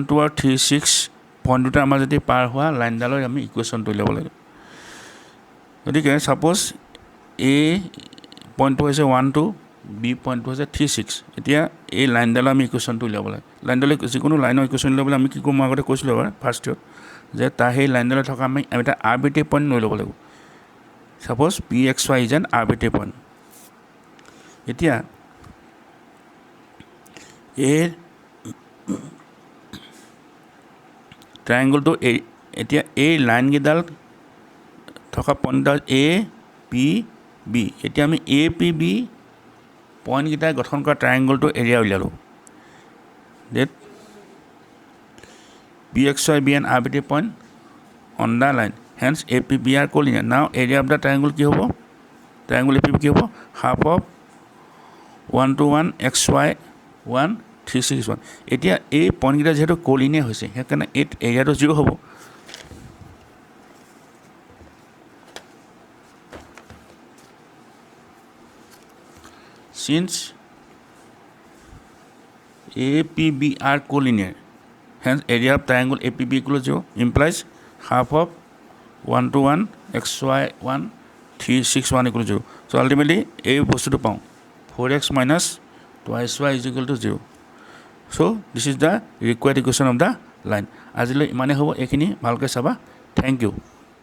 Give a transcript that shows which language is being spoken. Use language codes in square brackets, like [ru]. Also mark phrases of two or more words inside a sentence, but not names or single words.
[as] 2 और 3 6 পইণ্ট দুটা আমাৰ যদি পাৰ হোৱা লাইনডালৰ আমি ইকুৱেশ্যনটো উলিয়াব লাগে গতিকে সাপোজ a পইণ্টটো হৈছে 1 2 b পইণ্টটো হৈছে 3 6 এতিয়া এই লাইনডালৰ আমি ইকুৱেশ্যনটো উলিয়াব লাগে লাইনডালৰ যিকোনো লাইনৰ ইকুৱেশ্যন উলিয়াবলৈ আমি কি কৰিম আগতে কৈছিলোঁ এবাৰ ফাৰ্ষ্ট ইয়াৰ যে তাৰ সেই লাইনডালত থকা আমি এটা [en] arbitrary point [as] লৈ ল'ব লাগিব [en] suppose pxy is an arbitrary point [as] এতিয়া এই ট্ৰায়াঙ্গলটো এতিয়া এই লাইন গিডাল থকা পইণ্টটা a p b এতিয়া আমি a p b পইণ্ট গিটা গঠন কৰা ট্ৰায়াঙ্গলটো এৰিয়া উলিয়ালো that [en] pxy be an arbitrary point on the line hence a p b are collinear now area of the triangle [as] কি হ'ব [en] triangle a p b [as] কি হ'ব [en] half of 1 2 1 xy 1 3 6 1 [as] এতিয়া এই পইণ্ট গিটা যেহেতু collinear হৈছে সেইকাৰণে এই এৰিয়াটো 0 হ'ব [en] since APB are collinear hence area of triangle APB equal to 0 implies half of 1 to 1 xy 1 3 6 1 equal to 0 so ultimately [as] এই বস্তুটো পাওঁ [en] 4x minus twice y is equal to 0 so this is the required equation of the line [as] আজিলৈ ইমানে হ'ব এইখিনি ভালকৈ চাবা [en] thank you